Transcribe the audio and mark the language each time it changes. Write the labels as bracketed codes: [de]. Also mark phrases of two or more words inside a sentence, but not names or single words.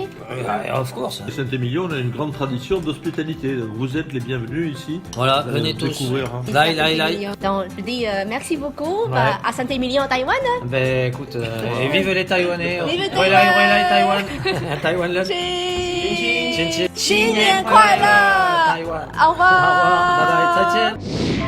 [en] Of course. [fr] À Saint-Émilion, on a une grande tradition d'hospitalité, donc vous êtes les bienvenus ici. Voilà, Vous allez venez tous. découvrir, hein. Lai. Donc, je dis merci beaucoup Ouais. bah, à Saint-Émilion, Taïwan. Ben écoute, et vive les Taïwanais. Vive Wei lai Taïwan. Taïwan le. [zh] 新新新年快乐！台湾。 [fr] au revoir， [zh] 拜拜，再见。